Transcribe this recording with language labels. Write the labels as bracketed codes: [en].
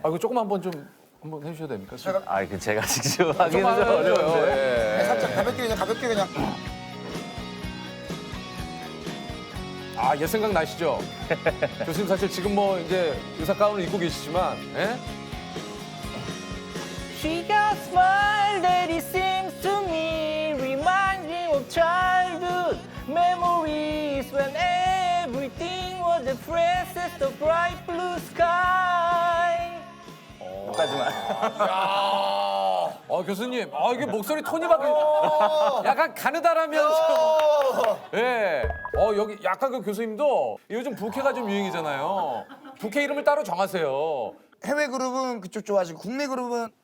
[ko] 그 조금 한번 좀 한번 해주셔야 됩니까? 제가 직접 하기는 좀 해줘요. 어려운데. 예. 살짝 가볍게 그냥 옛 생각 나시죠? 교수님 사실 지금 뭐 이제 의사 가운을 입고 계시지만, 예? [en] She got smile that it seems to me reminds me of childhood memories when everything was the princess, the bright blue sky. [ko] 여기까지만. 교수님, 이게 목소리 톤이 바뀌 약간 가느다라면서. 예. 여기 약간 그 교수님도 요즘 부캐가 좀 유행이잖아요. 부캐 이름을 따로 정하세요. 해외 그룹은 그쪽 좋아하시고 국내 그룹은